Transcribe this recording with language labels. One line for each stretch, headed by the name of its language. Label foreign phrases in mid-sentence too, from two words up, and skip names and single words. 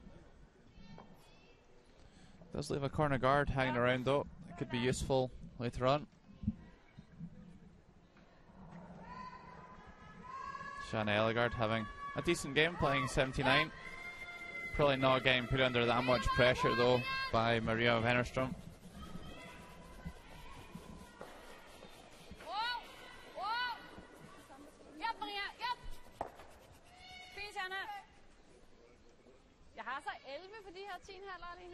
English: Does leave a corner guard hanging around though. It could be useful later on. Shanna Ellegard having a decent game, playing 79. Probably not getting put under that much pressure though by Maria Wennerström.
Danish: Jeg har så 11 på de her 10 halvere lige nu.